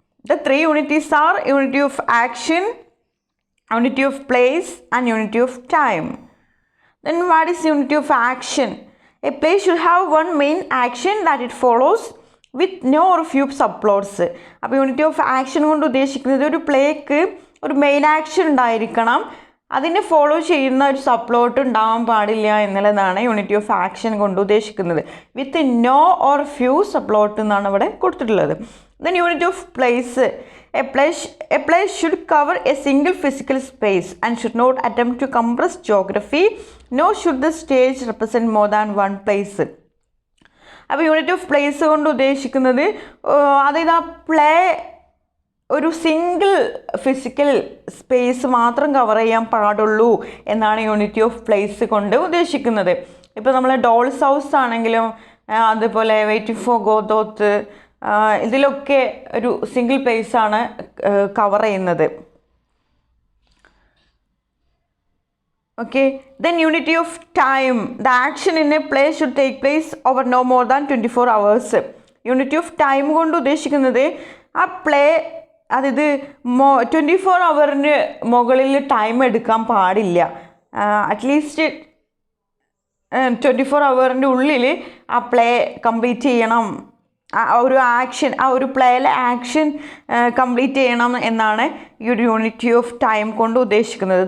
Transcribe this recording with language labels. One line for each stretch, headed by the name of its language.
English: The three unities are unity of action, unity of place and unity of time. Then what is unity of action? A play should have one main action that it follows with no or few subplots.
Malayalam: അപ്പോൾ unity of action കൊണ്ട് ഉദ്ദേശിക്കുന്നത് ഒരു plaque ഒരു main action ഉണ്ടായിരിക്കണം, അതിനെ follow ചെയ്യുന്ന ഒരു സബ്പ്ലോട്ട് ഉണ്ടാവാൻ പാടില്ല എന്നുള്ളതാണ് യൂണിറ്റി ഓഫ് ആക്ഷൻ കൊണ്ട് ഉദ്ദേശിക്കുന്നത്.
English: with no or few subplot
Malayalam: എന്നാണ് ഇവിടെ കൊടുത്തിട്ടുള്ളത്.
English: Then unity of place. A place should cover a single physical space and should not attempt to compress geography, nor should the stage represent more than one place.
Malayalam: അപ്പോൾ unit of place കൊണ്ട് ഉദ്ദേശിക്കുന്നത് അതായത് ആ play ഒരു single physical space മാത്രം cover ചെയ്യാൻ പാടുള്ളൂ എന്നാണ് യൂണിറ്റി ഓഫ് പ്ലേസ് കൊണ്ട് ഉദ്ദേശിക്കുന്നത്. ഇപ്പോൾ നമ്മൾ ഡോൾസ് ഹൗസ് ആണെങ്കിലും അതുപോലെ വെയിറ്റിംഗ് ഫോർ ഗോദോത്ത് ഇതിലൊക്കെ ഒരു സിംഗിൾ പ്ലേസ് ആണ് കവർ ചെയ്യുന്നത്.
English: Okay, then unity of time. The action in a play should take place over no more than 24 hours.
Malayalam: Unity of time കൊണ്ട് ഉദ്ദേശിക്കുന്നത് ആ പ്ലേ അതായത് 24 ഹവറിന് മുകളിൽ ടൈം എടുക്കാൻ പാടില്ല. അറ്റ്ലീസ്റ്റ് 24 ഹവറിൻ്റെ ഉള്ളിൽ ആ പ്ലേ കംപ്ലീറ്റ് ചെയ്യണം, ആ ഒരു ആക്ഷൻ ആ ഒരു പ്ലേയിലെ ആക്ഷൻ കംപ്ലീറ്റ് ചെയ്യണം എന്നാണ് ഈ ഒരു യൂണിറ്റി ഓഫ് ടൈം കൊണ്ട് ഉദ്ദേശിക്കുന്നത്.